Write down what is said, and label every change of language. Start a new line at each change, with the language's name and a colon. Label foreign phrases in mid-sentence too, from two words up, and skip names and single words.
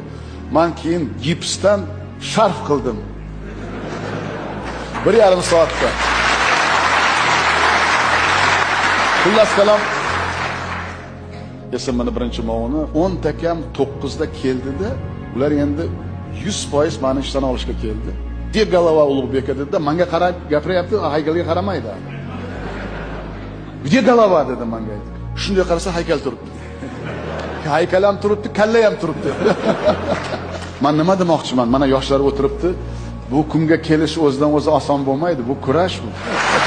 Uzbek: Men keyin gipsdan sharf qildim. 1,5 soatda. Xullas kalom esimni birinchi movuni 10 ta kam 9 da keldi-da, ular endi 100% meni ishdan olishga keldi.
Russian: Где голова Улугбека
Uzbek: dedi, menga qarab gapiryapti, haykalga qaramaydi.
Russian: Где голова
Uzbek: dedi menga. Shunday qarasa haykal turibdi. Haykal ham turibdi, kalla ham turibdi. Men nima demoqchiman? Mana yoshlar o'tiribdi. Bu kunga kelish o'zidan o'zi oson bo'lmaydi. Bu kurash bu.